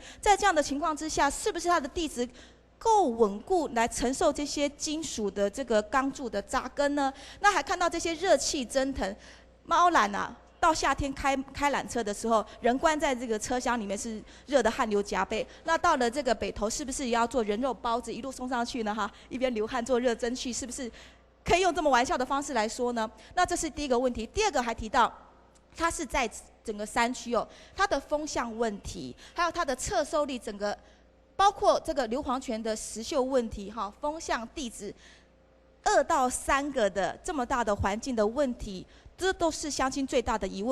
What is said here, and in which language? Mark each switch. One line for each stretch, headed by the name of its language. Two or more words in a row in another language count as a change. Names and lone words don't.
Chinese: 在這樣的情況之下，是不是它的地質夠穩固來承受這些金屬的這個鋼柱的扎根呢？那還看到這些熱氣蒸騰，貓纜啊，到夏天開纜車的時候，人關在這個車廂裡面是熱的汗流浹背。那到了這個北投，是不是也要做人肉包子一路送上去呢？哈，一邊流汗做熱蒸汽，是不是可以用這麼玩笑的方式來說呢？那這是第一個問題。第二個還提到，它是在整個山區哦，它的風向問題，還有它的側收力，整個包括這個硫磺泉的石秀問題，哈，風向地質2到3個的這麼大的環境的問題，這都是鄉親最大的疑問。